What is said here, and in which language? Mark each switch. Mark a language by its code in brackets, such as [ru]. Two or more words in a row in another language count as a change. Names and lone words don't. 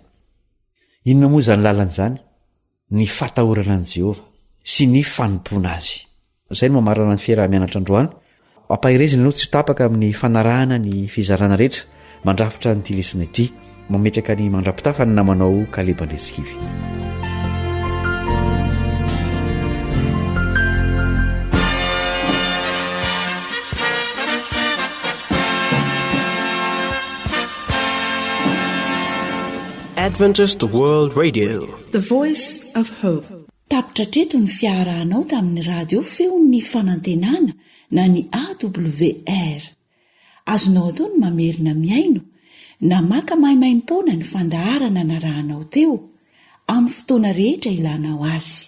[mg] Inona moa izany lalana izany? Ny fatahorana an' Jehova sy ny fanompoana azy. Izay no mamarana ny fiarah-mianatra androany. Ampahirezina ianao tsy ho tapaka amin'ny fanarahana ny fizarana rehetra mandrafitra ny tilesona ity, mametraka ny mandrapitafa ny namanao Kalebandretsikivy. Adventist World Radio, [en] the voice of hope. [mg] Tapitra treto ny fiarahanao tamin'ny radio feon'ny fanantenana na ny AWR. Azonao atao ny mamerina miaino na maka mahimaimpona ny fandaharana narahanao teo amin'ny fotoana rehetra ilanao azy.